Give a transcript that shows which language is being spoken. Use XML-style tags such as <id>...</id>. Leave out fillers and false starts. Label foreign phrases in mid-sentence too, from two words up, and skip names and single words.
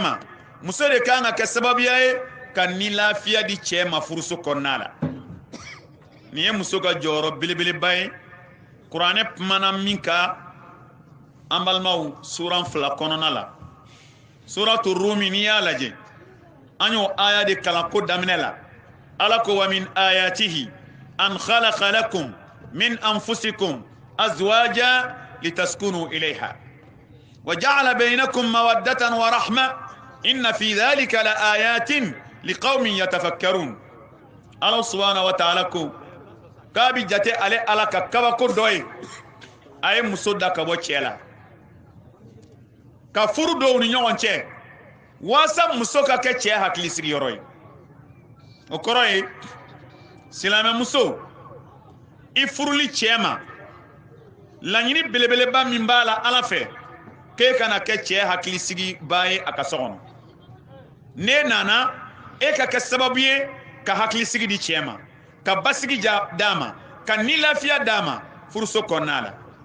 <bm>ma muso de kan ka kɛ sababuya ye ka nilafiya di cɛ ma furuso kɔnɔna la nin ye muso ka jɔyɔrɔ belebeleba ye kuranɛ kumana min ka an balimaw suran 2 kɔnɔna la suratu rumi n'i y'a lajɛ an y'o aya de kalan ko daminɛ la ala ko</bm> <ar>ومن آياته أن خلق لكم من أنفسكم أزواجا لتسكنوا إليها وجعل بينكم مودة ورحمة إن في ذلك لآيات لقوم يتفكرون</ar> <bm>ala</bm> <ar>سبحانه وتعالى</ar> <bm>ko kabi jate ale ala ka kabako dɔ ye a ye muso da ka bɔ cɛ la ka furu dɔw ni ɲɔgɔn cɛ waasa muso ka kɛ cɛ hakilisigiyɔrɔ ye o kɔrɔ ye silamɛ muso i furuli cɛ ma laɲini belebeleba min b'a la ala fɛ k'e kana kɛ cɛ hakilisigiba ye a ka so kɔnɔ n'e nana e ka kɛ sababu ye ka hakilisigi di cɛ ma ka basigi d'a ma ka nilafiya d'a ma furuso kɔnɔna la</bm>